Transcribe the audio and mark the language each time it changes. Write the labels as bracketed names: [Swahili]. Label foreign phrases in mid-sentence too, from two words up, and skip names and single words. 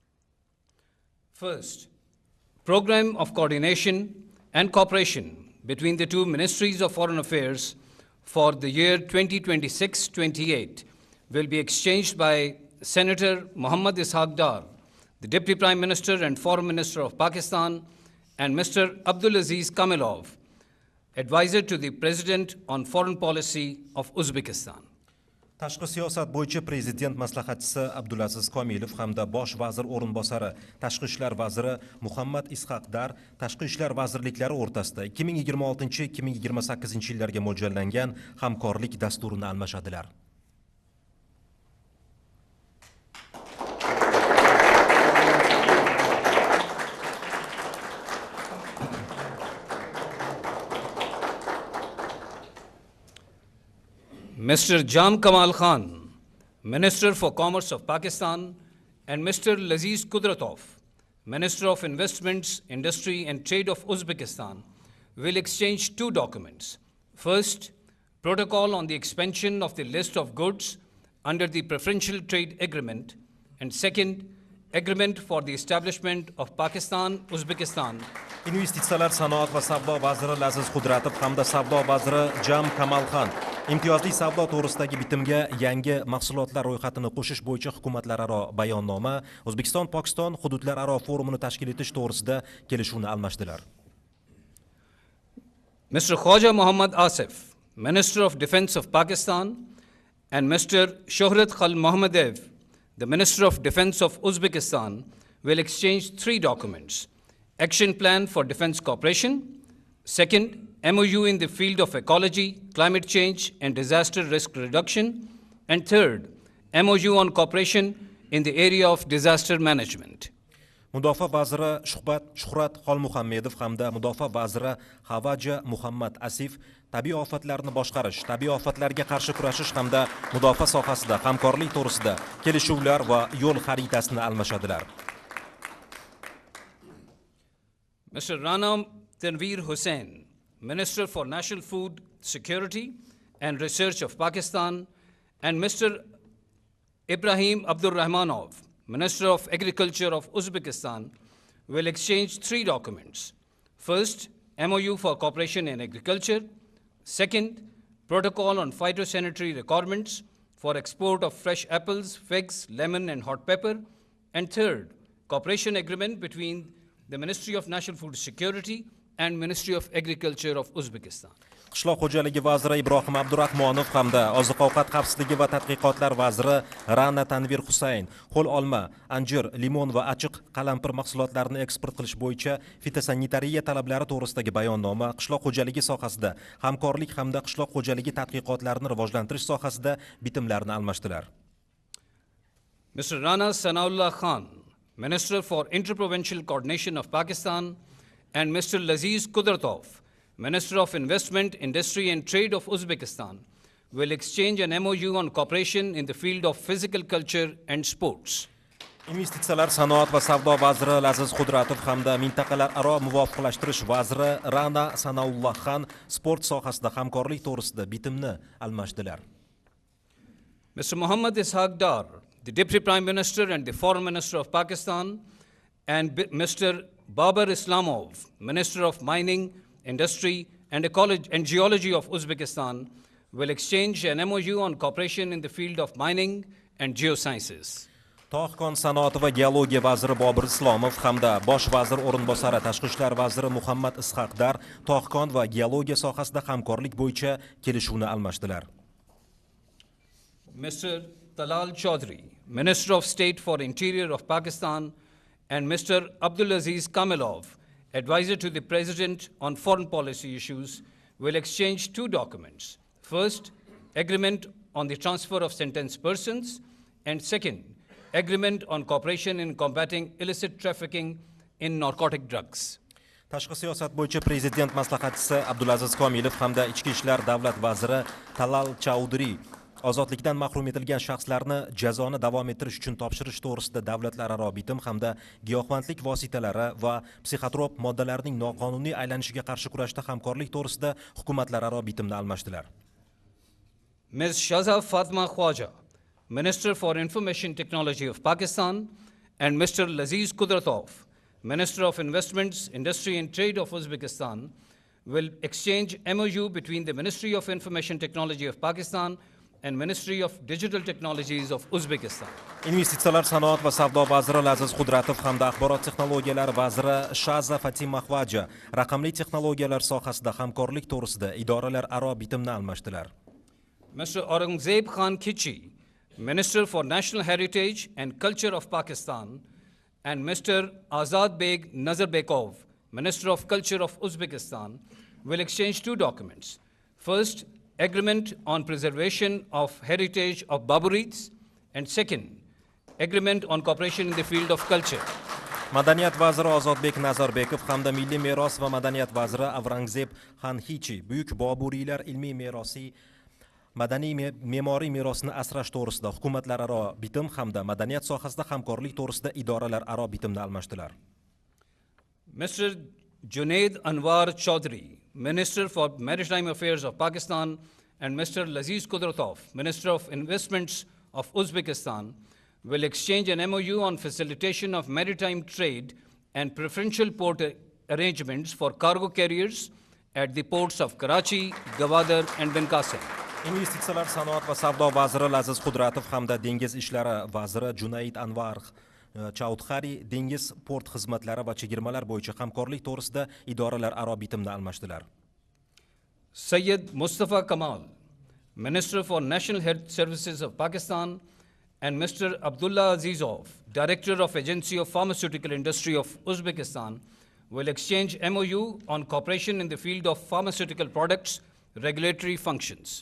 [English] First, Program of Coordination and Cooperation between the two Ministries of Foreign Affairs for the year 2026-28 will be exchanged by Senator Muhammad Ishaq Dar, the Deputy Prime Minister and Foreign Minister of Pakistan, and Mr. Abdulaziz Kamilov, Advisor to the President on Foreign Policy of Uzbekistan. [Uzbek] Tashqi siyosat bo'yicha Prezident maslahatchisi Abdulaziz Komilov hamda Bosh vazir o'rinbosari Tashqi ishlar vaziri Muhammad Ishaq Dar Tashqi ishlar vazirliklari o'rtasida 2026-2028 yillarga mo'ljallangan hamkorlik dasturini almashadilar. [English] Mr. Jam Kamal Khan, Minister for Commerce of Pakistan, and Mr. Laziz Qudratov, Minister of Investments, Industry and Trade of Uzbekistan, will exchange two documents. First, Protocol on the expansion of the list of goods under the Preferential Trade Agreement, and second, Agreement for the establishment of Pakistan-Uzbekistan. [Uzbek] Investitsiyalar, sanoat va savdo vaziri Laziz Qudratov hamda savdo vaziri Jam Kamal Khan imtiyozli savdo to'g'risidagi bitimga yangi mahsulotlar ro'yxatini qo'shish bo'yicha hukumatlararo bayonnoma O'zbekiston-Pokiston hududlararo forumini tashkil etish to'g'risida kelishuvni almashdilar. [English] Mr. Khwaja Muhammad Asif, Minister of Defense of Pakistan, and Mr. Shohrat Khal Mohammadev, the Minister of Defense of Uzbekistan, will exchange three documents: Action Plan for Defense Cooperation, Second, MOU in the field of ecology, climate change, and disaster risk reduction. And third, MOU on cooperation in the area of disaster management. [Uzbek] Mudofaa vaziri Shuhrat Xolmuhammedov hamda Mudofaa vaziri Havaja Muhammad Asif tabiiy ofatlarni boshqarish, tabiiy ofatlarga qarshi kurashish hamda mudofaa sohasida hamkorlik to'g'risida kelishuvlar va yo'l xaritasini almashadilar. [English] Mr. Rana Tanveer Hussain, Minister for National Food Security and Research of Pakistan, and Mr. Ibrahim Abdur Rahmanov, Minister of Agriculture of Uzbekistan, will exchange 3 documents. First, MOU for cooperation in agriculture. Second, protocol on phytosanitary requirements for export of fresh apples, figs, lemon, and hot pepper. And third, cooperation agreement between the Ministry of National Food Security and Ministry of Agriculture of Uzbekistan. [Uzbek] Qishloq xo'jaligi vaziri Ibrohim Abdurahmonov hamda oziq-ovqat xavfsizligi va tadqiqotlar vaziri Rana Tanveer Hussain qo'l olma, anjir, limon va achiq qalampir mahsulotlarini eksport qilish bo'yicha fitosanitariya talablari to'g'risidagi bayonnoma, qishloq xo'jaligi sohasida hamkorlik hamda qishloq xo'jaligi tadqiqotlarini rivojlantirish sohasida bitimlarni almashdilar. [English] Mr. Rana Sanaullah Khan, Minister for Interprovincial Coordination of Pakistan, and Mr. Laziz Qudrat, Minister of Investment, Industry and Trade of Uzbekistan, will exchange an MOU on cooperation in the field of physical culture and sports. [Uzbek] Investitsiyalar, sanoat va savdo vaziri Laziz Qudratov hamda mintaqalararo muvofiqlashtirish vaziri Rana Sanaullah Khan sport sohasida hamkorlik to'g'risida bitimni almashdilar. [English] Mr. Muhammad Ishaq Dar, the Deputy Prime Minister and the Foreign Minister of Pakistan, and Mr. Babar Islamov, Minister of Mining, Industry and Ecology and Geology of Uzbekistan, will exchange an MOU on cooperation in the field of mining and geosciences. [Uzbek] Tog'kon sanoati va geologiya vaziri Bobir Islomov hamda bosh vazir o'rinbosari tashqi ishlar vaziri Muhammad Ishaq Dar tog'kon va geologiya sohasida hamkorlik bo'yicha kelishuvni almashdilar. [English] Mr. Talal Chaudhry, Minister of State for Interior of Pakistan, and Mr. Abdulaziz Kamilov, Advisor to the President on Foreign Policy Issues, will exchange 2 documents. First, agreement on the transfer of sentenced persons, and second, agreement on cooperation in combating illicit trafficking in narcotic drugs. [Uzbek] Tashqi siyosat bo'yicha prezident maslahatchisi Abdulaziz Komilov hamda ichki ishlar davlat vaziri Talal Chaudhry ozodlikdan mahrum etilgan shaxslarni jazoni davom ettirish uchun topshirish to'g'risida davlatlararo bitim hamda giyohvandlik vositalari va psixotrop moddalarning noqonuniy aylanishiga qarshi kurashda hamkorlik to'g'risida hukumatlararo bitimni almashdilar. [English] Ms. Shaza Fatma Khwaja, Minister for Information Technology of Pakistan, and Mr. Laziz Qudratov, Minister of Investments, Industry and Trade of Uzbekistan, will exchange MOU between the Ministry of Information Technology of Pakistan and Ministry of Digital Technologies of Uzbekistan. [Uzbek] Investitsiyalar, sanoat va savdo vaziri Laziz Qudratov hamda axborot texnologiyalari vaziri Shaza Fatima Khwaja raqamli texnologiyalar sohasida hamkorlik to'g'risida idoralararo bitimni almashdilar. [English] Mr. Aurangzeb Khan Khichi, Minister for National Heritage and Culture of Pakistan, and Mr. Azad Beg Nazarbekov, Minister of Culture of Uzbekistan, will exchange 2 documents. First, agreement on preservation of heritage of Baburids, and second, agreement on cooperation in the field of culture. [Uzbek] Madaniyat vaziri Ozodbek Nazarbekov hamda milliy meros va madaniyat vaziri Avrangzeb Xanxichi buyuk Boburiylar ilmiy merosi madaniy me'moriy merosini asrash to'g'risida hukumatlararo bitim hamda madaniyat sohasida hamkorlik to'g'risida idoralararo bitimni almashdilar. [English] Mr. Junaid Anwar Chaudhry, Minister for Maritime Affairs of Pakistan, and Mr. Laziz Qudratov, Minister of Investments of Uzbekistan, will exchange an MOU on facilitation of maritime trade and preferential port arrangements for cargo carriers at the ports of Karachi, Gwadar, and Ben Qasim. [Uzbek] Investitsiyalar, sanoat va savdo vaziri Laziz Qudratov hamda dengiz ishlari vaziri Junaid Anwar Chaudhry dengiz port xizmatlari va chegirmalar bo'yicha hamkorlik to'g'risida idoralararo bitimni almashdilar. [English] Sayyid Mustafa Kamal, Minister for National Health Services of Pakistan, and Mr. Abdullah Azizov, Director of Agency of Pharmaceutical Industry of Uzbekistan, will exchange MOU on cooperation in the field of pharmaceutical products, regulatory functions.